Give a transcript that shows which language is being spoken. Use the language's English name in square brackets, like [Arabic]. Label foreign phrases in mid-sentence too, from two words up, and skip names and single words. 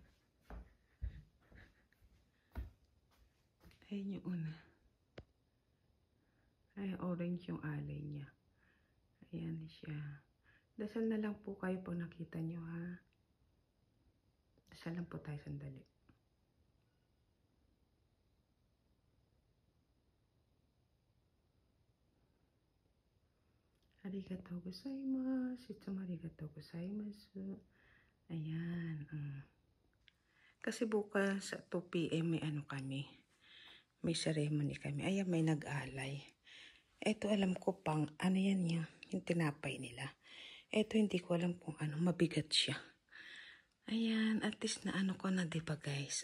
[Filipino] Ayan yung una. Ay, orange yung alay niya. Ayan siya. Dasal na lang po kayo pag nakita nyo, ha? Dasal lang po tayo sandali. [Japanese] ありがとうございます. いつもありがとうございます. [Filipino] Ayan. Kasi bukas sa 2 PM may kami. May ceremony kami. Ayan, may nag-alay. Ito alam ko pang, yan yung tinapay nila. Ito hindi ko alam kung mabigat siya. Ayan, at least na ko na, diba guys?